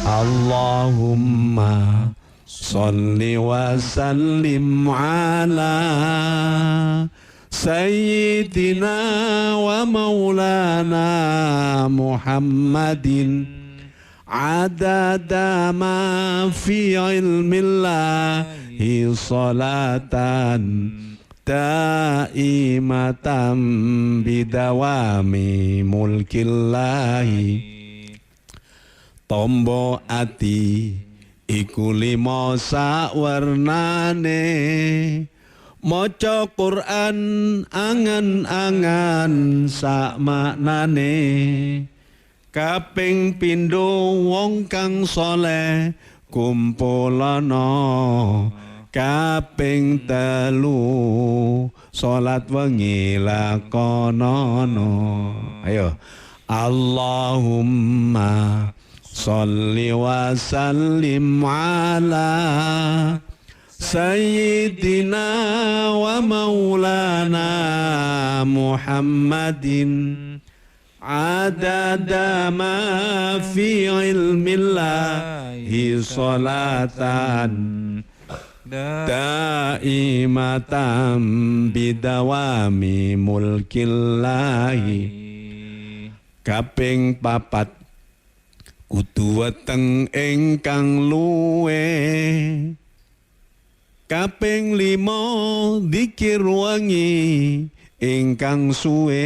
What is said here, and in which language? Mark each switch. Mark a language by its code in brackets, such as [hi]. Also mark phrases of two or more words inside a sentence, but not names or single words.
[ar] اللهم صل وسلم على سيدنا ومولانا محمد عدد ما في علم الله صلاة دائمة بدوام ملك الله. [jv] Tombo ati iku limo sawarnane, maca Quran angan-angan sak maknane. Kaping pindho wong kang saleh kumpulana, kaping telu salat wengi lakonana. [ar] Ayo, اللهم صل وسلم على سيدنا ومولانا محمد عدد ما في علم الله صلاة دائمة بدوام ملك الله. [jv] Kaping papat kudu weteng ingkang luwe, kaping limo dzikir wengi ingkang suwe.